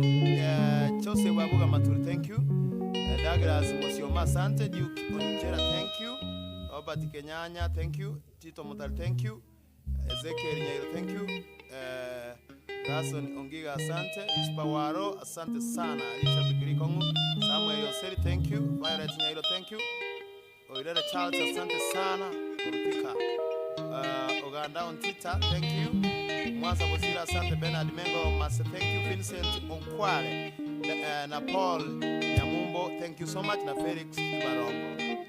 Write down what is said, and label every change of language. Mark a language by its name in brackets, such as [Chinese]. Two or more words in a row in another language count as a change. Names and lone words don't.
[English] Chose Wabuga Maturu, thank you. Douglas Mosioma Sante, Duke Onichera, thank you. Robert Kenyanya, thank you. Tito Mutal, thank you. Ezekiel Nyairo, thank you. Gason Ongiga Asante, Ispawaro, [Swahili] Asante Sana, [English] Alicia Bigrikongu, Samuel Yoseri, thank you. Violet Nyairo, thank you. Oilera Charles, [Swahili] Asante Sana, [English] Kurupika. Aganda on Tita, thank you. Mwanza Bozira, Asante Bernard Mengo, Master, thank you. Vincent Onkwale, na Paul Nyamumbo, thank you so much. Na Felix Barongo.